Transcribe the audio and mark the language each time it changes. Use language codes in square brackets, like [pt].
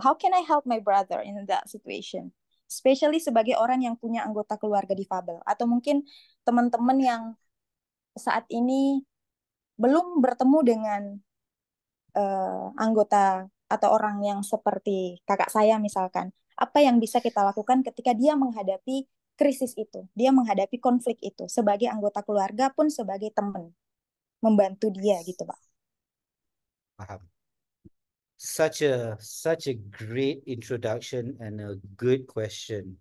[en] How can I help my brother in that situation? [id] Especially sebagai orang yang punya anggota keluarga difabel. Atau mungkin teman-teman yang saat ini belum bertemu dengan anggota atau orang yang seperti kakak saya misalkan. Apa yang bisa kita lakukan ketika dia menghadapi krisis itu, dia menghadapi konflik itu sebagai anggota keluarga pun sebagai teman, membantu dia gitu, Pak. Paham. [en] Such a great introduction and a good question.